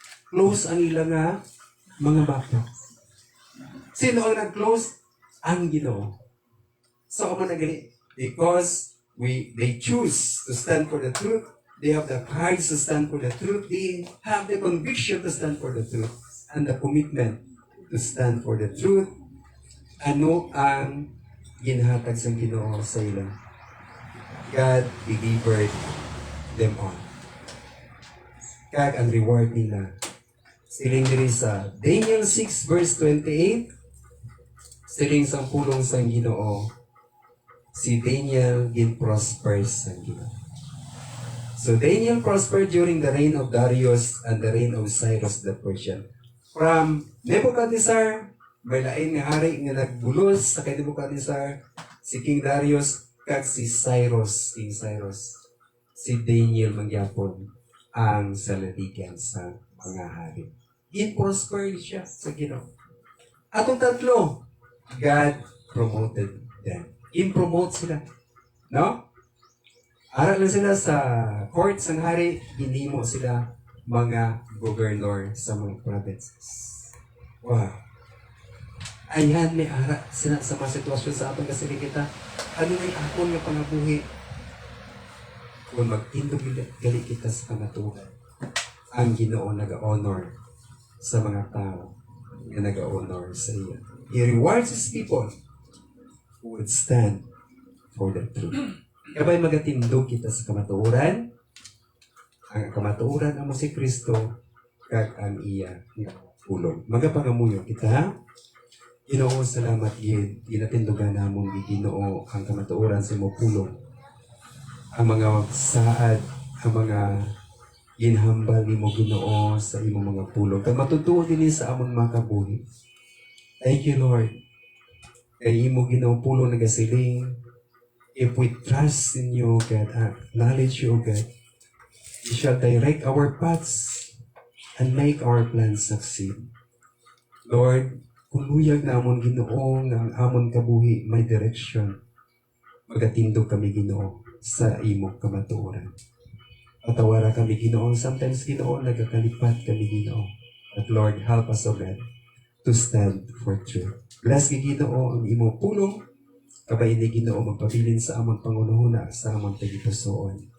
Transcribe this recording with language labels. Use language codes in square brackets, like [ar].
[hil] Close ang ilang mga baka. Sino ang nag-close? Ang Ginoo. [en] So, kung nagali, because they choose to stand for the truth, they have the courage to stand for the truth, they have the conviction to stand for the truth, and the commitment to stand for the truth, [hil] Ano ang ginhatag sa Ginoo sa ila? [en] God delivered them on. [hil] Kag ang reward nila. Siling diri sa Daniel 6 verse 28, siling sa pulong sa Ginoo, si Daniel gin-prosper sa Ginoo. [en] So Daniel prospered during the reign of Darius and the reign of Cyrus the Persian. [hil] From Nebuchadnezzar, may lain nga hari nga nagbulos sa kay Nebuchadnezzar, si King Darius, kag si Cyrus, King Cyrus. Si Daniel mangyapon ang salatigan sa mga hari. In-prosper siya sa Ginoo. Atong tatlo, [en] God promoted them. [hil] In-promote sila. No? Aral na sila sa court ng hari, hinimo sila mga governor sa mga provinces. Wow. Ayan, may ara sila sa mga sitwasyon sa atong kasiligita. Ano na akon nga pangabuhi? Kung magtindog gali kita sa kamatuhan, ang Ginoo nag-honor sa mga tao na nag-honor sa iya. [en] He rewards His people who would stand for the truth. [hil] Kabay magatindog kita sa kamatuoran, ang kamatuoran amo si Kristo, kag ang iya nga pulong. Magapangamuyo kita, ha? Ginoo, salamat gid, ginatindugan namon gid Ginoo ang kamatuoran sa imong pulong. Ang mga saad, ang mga ginhambal nimo Ginoo sa imong mga pulong. Kag matutuo dinhi sa amon mga kabuhi. [en] Thank you, Lord. [hil] Kay imo Ginoo pulong nagasiling, [en] if we trust in you, God, acknowledge you, God, you shall direct our paths and make our plans succeed. [hil] Lord, kuluyag na amon Ginoo nga ang amon kabuhi may direction. Magatindog kami Ginoo sa imong kamatuoran. Patawara kami Ginoo, sometimes Ginoo nagakalipat kami Ginoo. [en] But Lord, help us, O God, to stand for truth. [hil] Bless kay Ginoo ang imong pulong, kabay ni Ginoo magpabilin sa amon pangunahuna sa amon tagipusoon.